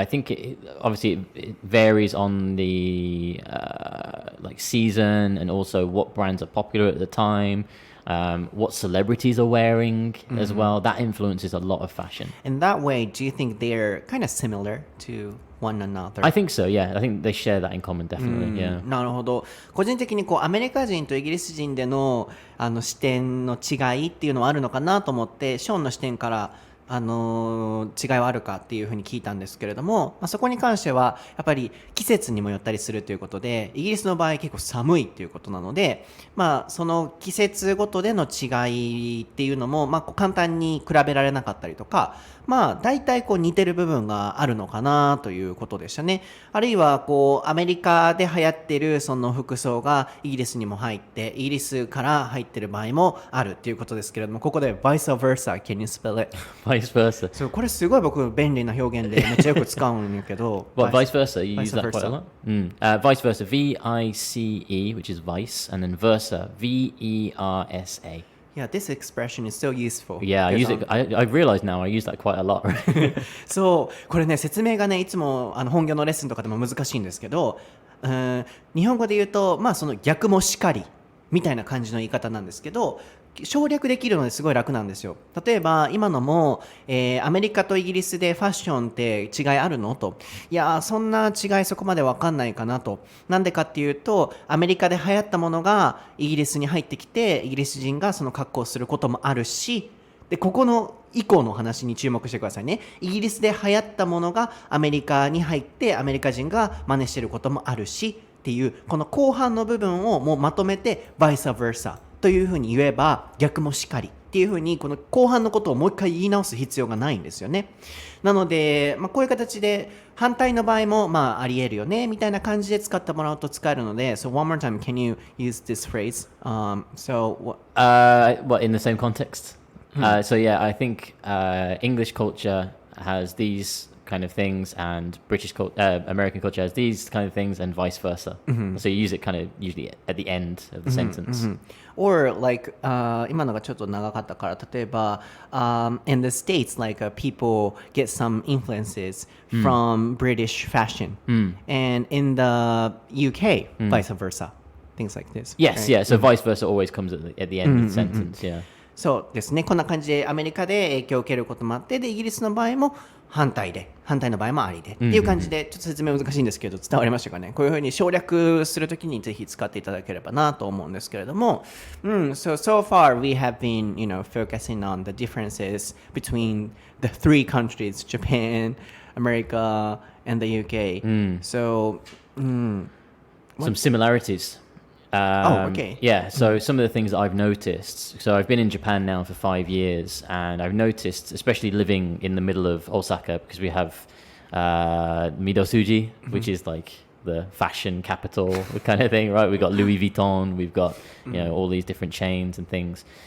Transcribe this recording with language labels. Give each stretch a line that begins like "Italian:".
English: Yeah, I think obviously it varies on the like season and also what brands are popular at the time. What celebrities are wearing as well. That influences a lot of fashion. In that way, do you think they're kind of similar to one another? I think so, yeah. I think they share that in common, definitely, yeah.
Japanese: なるほど。個人的にアメリカ人とイギリス人での視点の違いっていうのはあるのかなと思って、ショーンの視点から違いはあるかっていうふうに聞いたんですけれども、そこに関してはやっぱり季節にもよったりするということで、イギリスの場合結構寒いっていうことなので、その季節ごとでの違いっていうのも、簡単に比べられなかったりとか、大体似てる部分があるのかなということでしたね。あるいはアメリカで流行ってるその服装がイギリスにも入って、イギリスから入ってる場合もあるっていうことですけれども、ここで
English: vice versa, can you spell it? Vice versa.
Japanese: そう、これすごい僕便利な表現でめっちゃよく使うんやけど。
English: Well, vice versa, you vice use that quite a lot. Vice versa, V-I-C-E, which is vice, and then versa, V-E-R-S-A. Yeah, this expression is so useful. Yeah, I use it. I realize now I use that quite a lot.
Japanese: そう、これね、説明がね、いつも本業のレッスンとかでも難しいんですけど、日本語で言うと、その逆もしかりみたいな感じの言い方なんですけど、省略できるのですごい楽なんですよ。例えば今のも、アメリカとイギリスでファッションって違いあるのと、いやそんな違いそこまで分かんないかなと。なんでかっていうと、アメリカで流行ったものがイギリスに入ってきて、イギリス人がその格好をすることもあるし、でここの以降の話に注目してくださいね。イギリスで流行ったものがアメリカに入ってアメリカ人が真似してることもあるしっていう、この後半の部分をもうまとめて vice versaというふうに言えば逆もしかりっていうふうに、この後半のことをもう一回言い直す必要がないんですよね。なので、こういう形で反対の場合もあり得るよねみたいな感じで使ってもらうと使えるので、
English: So one more time, can you use this phrase? What, in the same context? So yeah, I think English culture has these kind of things, and American culture has these kind of things, and vice versa. So you use it kind of usually at the end of the sentence. Or like
Japanese: 今のがちょっと長かったから、例えば
English: in the States, like people get some influences from British fashion, and in the UK, vice versa, things like this. Yes, right? yeah. So vice versa always comes at the end of the sentence. Yeah.
Japanese: そうですね。こんな感じでアメリカで影響を受けることもあって、でイギリスの場合も反対の場合もありでっていう感じで、ちょっと説明難しいんですけど伝わりましたかね。こういうふうに省略するときにぜひ使っていただければなと思うんですけれども、
English: so far we have been, focusing on the differences between the three countries, Japan, America, and the UK. So, some similarities. Okay. Yeah, so some of the things that I've noticed. So I've been in Japan now for 5 years, and I've noticed, especially living in the middle of Osaka, because we have Midosuji, which is like the fashion capital kind of thing, right? We've got Louis Vuitton, we've got all these different chains and things.